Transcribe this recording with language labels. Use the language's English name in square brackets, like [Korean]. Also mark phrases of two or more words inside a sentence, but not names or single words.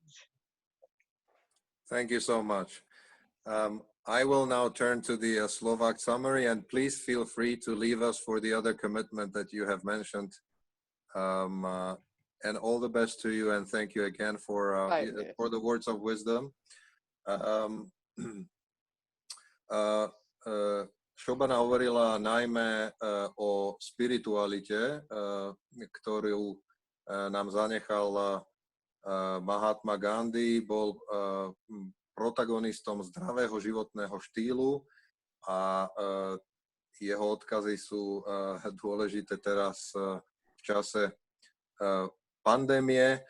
[English] Thank you so much. I will now turn to the Slovak summary, and please feel free to leave us for the other commitment that you have mentioned. And all the best to you, and thank you again for the words of wisdom. [Slovak] Šobana hovorila najmä o spiritualite, ktorú nám zanechal Mahatma Gandhi. Bol protagonistom zdravého životného štýlu a jeho odkazy sú dôležité teraz v čase pandémie.